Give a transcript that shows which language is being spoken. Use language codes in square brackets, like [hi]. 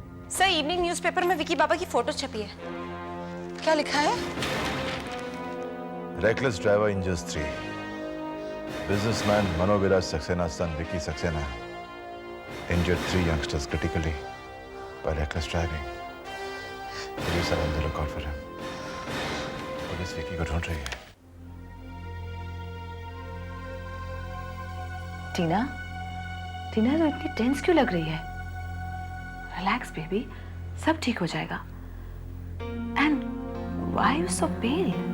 [hi] Sir, evening newspaper में विकी बाबा की photo छपी है। क्या लिखा है? [en] Reckless driver injures 3. Businessman Manovilas Saxena's son Vicky Saxena injured 3 youngsters critically by reckless driving. Police are on the lookout for him. [hi] Police Vicky को ढूंढ रही है। टीना, तो इतनी टेंस क्यों लग रही है? [en] relax baby, [hi] सब ठीक हो जाएगा। [en] And why are you so pale?